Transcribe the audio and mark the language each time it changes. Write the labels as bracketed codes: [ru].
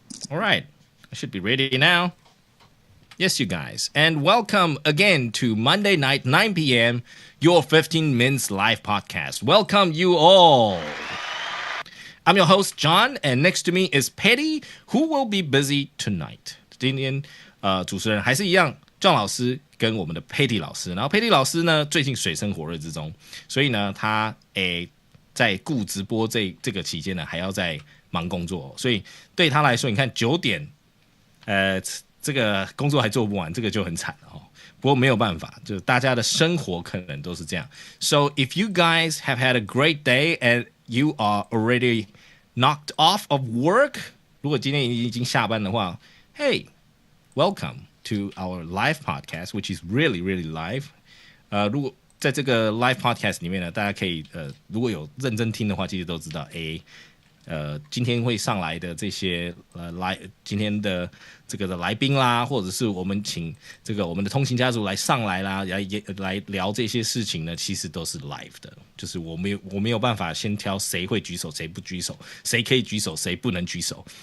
[en] All right, I should be ready now. Yes, you guys, and welcome again to Monday night, 9 p.m., your 15 minutes live podcast. Welcome you all. I'm your host, John, and next to me is Petty, who will be busy tonight. [zh] 今天主持人还是一样，John 老师跟我们的 Petty 老师，然后 Petty 老师呢最近水深火热之中，所以呢他在顾直播这个期间呢还要在忙工作，所以对他来说，你看9点，这个工作还做不完，这个就很惨了哦。不过没有办法，就大家的生活可能都是这样。 [en] So if you guys have had a great day and you are already knocked off of work， [zh] 如果今天已经下班的话 [en] ，Hey, welcome to our live podcast, which is really, really live. [zh] 如果在这个 live podcast 里面呢，大家可以如果有认真听的话，其实都知道，今天会上来的这些今天的这个的来宾啦，或者是我们请这个我们的通勤家族来上来啦，来聊这些事情呢，其实都是 live 的，就是我没有办法先挑谁会举手，谁不举手，谁可以举手，谁不能举手。